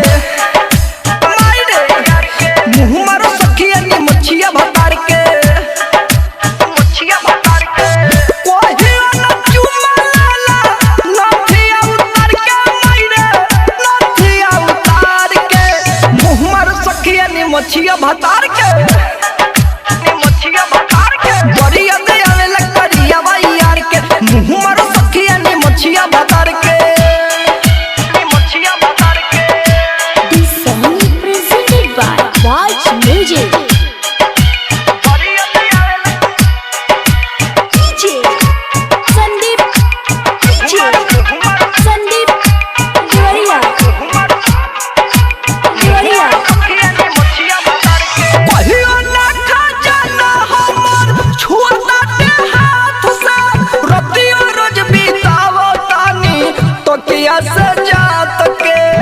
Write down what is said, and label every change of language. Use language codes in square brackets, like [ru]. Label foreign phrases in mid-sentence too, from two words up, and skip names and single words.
[bho] मारो सखिया नी मोछिया भतार के, मोछिया भतार के बड़िया दे आवेला करिया यार के। मुँह मारो सखिया नी मोछिया भतार के, मोछिया भतार के। [en] This song is presented by Watch Music. DJ संदीप, DJ संदीप देवरिया, देवरिया। [bho] कहियो ना खजाना हमर छुअता ते हाथ से, रतिया रोज बितावो तानी तकिया से जात के।